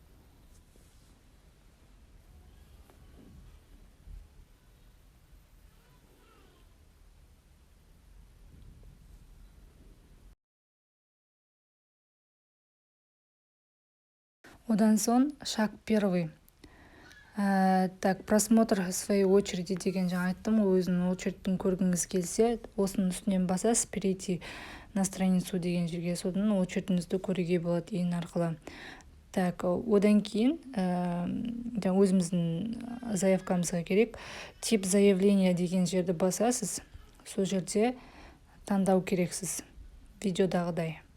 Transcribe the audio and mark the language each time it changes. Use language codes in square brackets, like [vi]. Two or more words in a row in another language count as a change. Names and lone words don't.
[kk] Одан соң [ru] шаг первый. Просмотр своей очереди [kk] деген жаңа айттым, өзінің очередтің көргіңіз келсе, осының үстінен басасыз, [ru] перейти на страницу [kk] деген жерге, содан очередіңізді көруге болады ең арқылы. Одан кейін өзіміздің заявкамызға керек. [ru] Тип заявления [kk] деген жерді басасыз, сол жерде таңдау керексіз, видеодағыдай.